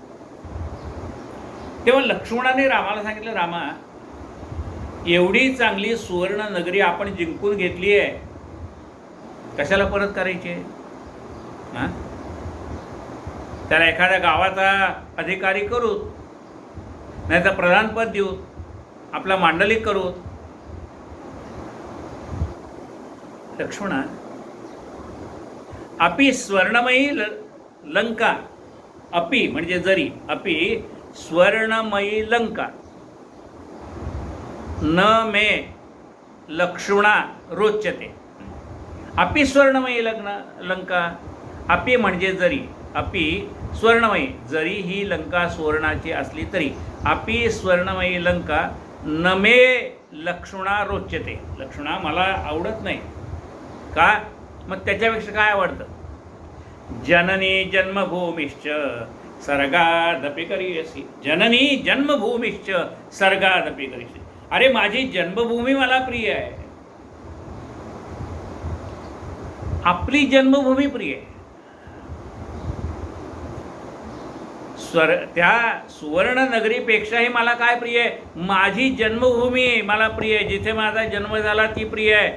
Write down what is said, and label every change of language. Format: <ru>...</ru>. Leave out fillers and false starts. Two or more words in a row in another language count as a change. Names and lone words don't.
<mr>तेव्हा लक्ष्मणाने रामाला सांगितलं, रामा एवढी चांगली सुवर्ण नगरी आपण जिंकून घेतली आहे, कशाला परत करायची? हां, त्याला एखाद्या गावाचा अधिकारी करू, नाही तर प्रधानपद देऊ, आपला मांडलिक करू. लक्ष्मणा,</mr> <sa>अपि स्वर्णमयी लंका, अपि</sa> <mr>म्हणजे जरी,</mr> <sa>अपि स्वर्णमयी लंका न मे लक्ष्मणा रोचते. अपि स्वर्णमयी लंका, अपि</sa> <mr>म्हणजे जरी,</mr> <sa>अपि स्वर्णमयी,</sa> <mr>जरी ही लंका सुवर्णाची असली तरी,</mr> <sa>अपि स्वर्णमयी लंका न मे लक्ष्मणा रोचते.</sa> <mr>लक्ष्मणा मला आवडत नाही का? मग त्याच्यापेक्षा काय आवडतं?</mr> <sa>जननी जन्मभूमिश्च सर्गादपि करियसी. जननी जन्मभूमिश्च सर्गादपि करियसी.</sa> <mr>अरे माझी जन्मभूमी मला प्रिय आहे, आपली जन्मभूमी प्रिय आहे. त्या सुवर्ण नगरीपेक्षाही मला काय प्रिय आहे? माझी जन्मभूमी मला प्रिय आहे, जिथे माझा जन्म झाला ती प्रिय आहे.</mr>